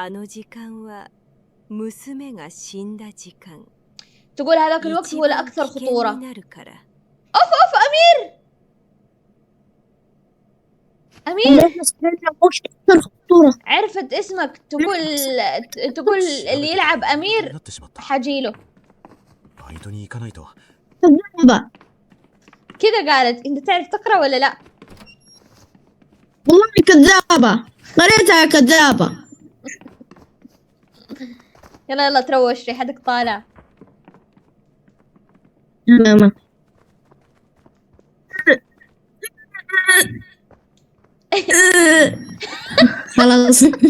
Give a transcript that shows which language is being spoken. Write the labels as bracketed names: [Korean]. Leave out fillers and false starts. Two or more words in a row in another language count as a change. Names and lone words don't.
[Arabic] تقول هذاك الوقت هو الأكثر خطورة. أوف أمير عرفت اسمك. تقول اللي يلعب أمير [Japanese] なってしまった [Arabic] حجيله [Japanese] バイトに行かないと [Arabic] كذا. قالت انت تعرف تقرا ولا لا؟ والله كذابة، قريتها كذابة. يلا تروش ريحتك طالع. تمام. خلاص.